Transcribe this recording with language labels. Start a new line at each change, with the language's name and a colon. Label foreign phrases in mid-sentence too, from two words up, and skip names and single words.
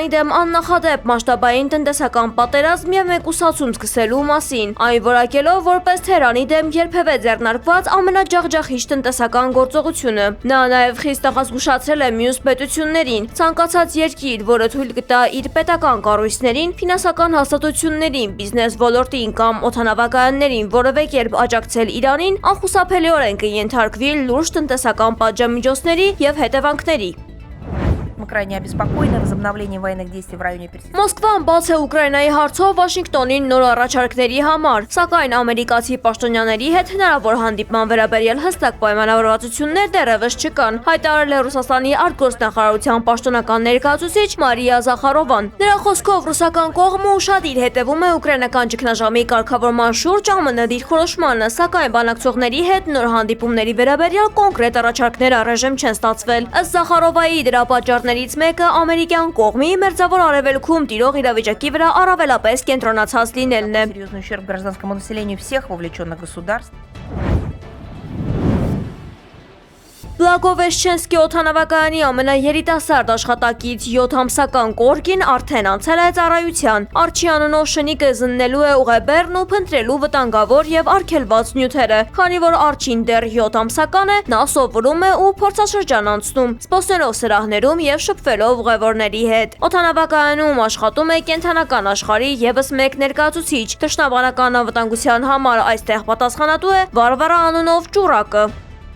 Armenian: դեմ աննախադեպ մասշտաբային տնտեսական պատերազմ եւ մեկուսացում սկսելու մասին, այն որակելով որպես Թեհրանի դեմ երբևէ ձեռնարկված ամենաջախջախիչ տնտեսական գործողությունը։ Նա նաեւ խիստ աղազգուշացրել է մյուս պետություններին, ցանկացած երկիր, որը թույլ կտա իր պետական կառույցներին, ֆինանսական հաստատություններին, բիզնես ոլորտին կամ օդանավակայաններին որևէ կերպ աջակցել Իրանին, անխուսափելիորեն կենթարկվի լուրջ տնտեսական պատժամիջոցների եւ հետևանքների։
Russian: Мы крайне обеспокоены возобновлением военных действий в районе Персидского.
Armenian: Մոսկվան բաց է Ուկրաինայի հարցով Վաշինգտոնին նոր առաջարկների համար, սակայն ամերիկացի պաշտոնյաների հետ հնարավոր հանդիպման վերաբերյալ հստակ պայմանավորվածություններ դեռևս չկան, հայտարարել է Ռուսաստանի արտգործնախարարության պաշտոնական ներկայացուցիչ Մարիա Զախարովան։ Նրա խոսքով ռուսական կողմը ուշադիր հետևում է ուկրաինական ճգնաժամի կարգավորման շուրջ ԱՄՆ դիրքորոշմանը, սակայն բանակցողների հետ նոր հանդիպումների վերաբերյալ կոնկրետ առաջարկներ առայժմ չեն ստացվել։ Ըստ Զախարովայի դրա պատճառներից մեկը ամերիկյան կողմի Մերձավոր Արևելքում տիրող իրավիճակի վրա առավելապես կենտրոնացած լինելն է։
Russian: Серьезный ущерб гражданскому населению всех вовлеченных государств.
Armenian: Բլագովեշչենսկի օդանավակայանի ամենաերիտասարդ աշխատակից 7 ամսական Գորգին արդեն անցել է ծառայության։ Արչի անունով շնիկը զննելու է ուղեբեռն ու փնտրելու վտանգավոր եւ արգելված նյութերը։ Քանի որ Արչին դեռ 7 ամսական է, նա սովորում է ու փորձաշրջան անցնում, սպասելով սրահներում եւ շփվելով ուղևորների հետ։ Օդանավակայանում աշխատում է կենթանական աշխարհի եւս մեկ ներկայացուցիչ։ Թշնամական անվտանգության համար այստեղ պատասխանատու է Վարվարա անունով ճուրակը։